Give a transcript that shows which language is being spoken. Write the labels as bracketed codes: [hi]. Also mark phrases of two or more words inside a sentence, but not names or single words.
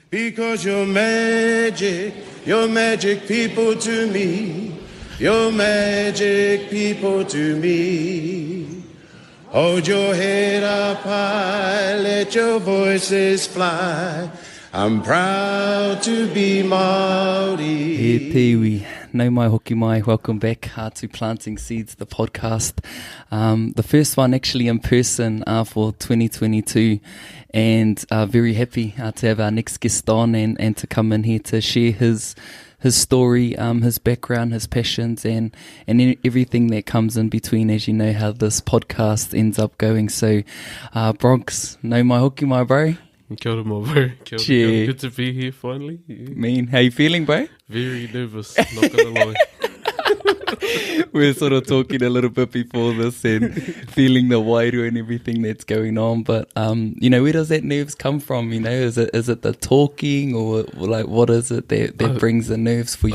[en] Because you're magic people to me. You're magic people to me. Hold your head up high, let your voices fly. I'm proud to be Māori. [mi] He Tiwi, no mai hoki mai. [en] Welcome back to Planting Seeds, the podcast. The first one actually in person for 2022, and very happy to have our next guest on and to come in here to share his story, his background, his passions, and everything that comes in between, as you know how this podcast ends up going. So, [mi] Broxh, no mai hoki mai, bro. Kia ora, [en] my bro. [mi] Kia ora. [en] Good to be here finally. Yeah. Mean, how you feeling, bro? Very nervous, not gonna lie. We're sort of talking a little bit before this and feeling the whakairo and everything that's going on. But, where does that nerves come from? Is it the talking or like what is it that brings the nerves for you?